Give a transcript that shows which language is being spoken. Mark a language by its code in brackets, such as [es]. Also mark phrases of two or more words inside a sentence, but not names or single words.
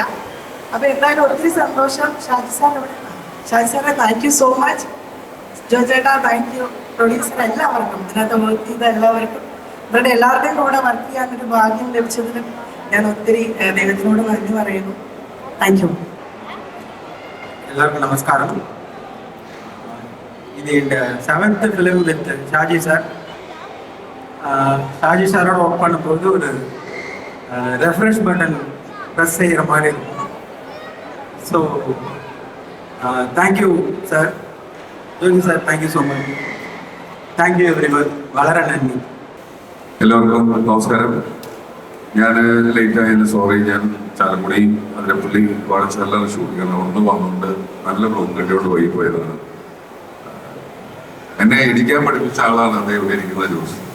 [ml] അപ്പോൾ എന്തായാലും ഒത്തിരി സന്തോഷം. ഷാജി സാറെ [en] thank you so much. [ml] ജോജേട്ടാ [en] thank you. [ml] പ്രൊഡ്യൂസർ എല്ലാവർക്കും, ഇതിനകത്ത് വർക്ക് ചെയ്ത എല്ലാവർക്കും, ഇവരുടെ എല്ലാവരുടെയും കൂടെ വർക്ക് ചെയ്യാനൊരു ഭാഗ്യം ലഭിച്ചതിനും ഞാൻ ഒത്തിരി ദൈവത്തിനോട് നന്ദി പറയുന്നു. [en] thank you. [ta] எல்லாருக்கும் நமஸ்காரம். இது இந்த 7th [en] film with [ta] ஷாஜி சார். ஷாஜி சாரோட ஒர்க் பண்ணும்போது ஒரு [en] refresh button press [ta] செய்கிற மாதிரி இருக்கும். [en] so thank you [ta] சார், ஜோதி சார், [en] thank you so much. thank you everyone. [ml] വളരെ നന്ദി. എല്ലാവർക്കും നമസ്കാരം. ഞാൻ ലേറ്റ് ആയതിന് സോറി. ഞാൻ ചാലക്കുടി അതിരപ്പള്ളി വാഴച്ചാല ഷൂട്ടിംഗ് ഒന്ന് വന്നുകൊണ്ട് നല്ല ബ്ലോക്ക് കെട്ടിയോണ്ട് പോയി പോയതാണ്. എന്നെ ഇടിക്കാൻ പഠിപ്പിച്ച ആളാണ് അദ്ദേഹം ഇവിടെ ഇരിക്കുന്ന ജോസ്.